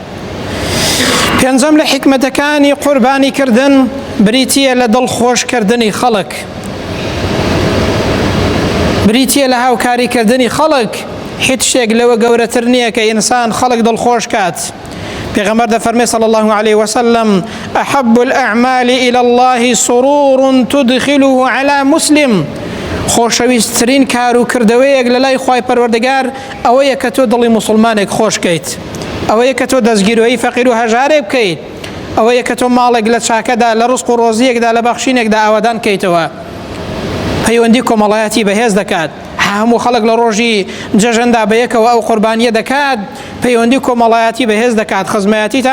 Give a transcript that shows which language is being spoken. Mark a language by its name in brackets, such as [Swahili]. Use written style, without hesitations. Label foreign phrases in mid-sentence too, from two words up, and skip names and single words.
[Central Kurdish] پێنجەم لە حکمەتەکانی قوربانیکردن بریتیە لە دڵخۆشکردنی خەڵک بریتیە لە هاوکاریکردنی خەڵک هیچ شتێک لەوە گەورەتر نییە کە ئینسان خەڵک دڵخۆش کات پێغەمبەر دەفەرمێ [Arabic] صلی الله علیه وسلم أحب الأعمال إلى الله سرور تدخله على مسلم [Central Kurdish] خۆشەویستترین کار و کردەوەیەک لە لای خوای پەروەردگار ئەوەیە کە تۆ دڵی موسڵمانێک خۆش بکەیت ئەوەیە کە تۆ دەستگیرۆیی فەقیر و هەژارێک بکەیت ئەوەیە کە تۆ ماڵێک لە چاکەدا لە ڕزق و ڕۆزیەکدا لە بەخشینێکدا ئاوادان بکەیتەوە پەیوەندی کۆمەڵایەتی بەهێز دەکات هەموو خەڵک لە ڕۆژی جەژندا بەیەکەوە ئەو قوربانیە دەکات پەیوەندی کۆمەڵایەتی بەهێز دەکات خزمەتیتان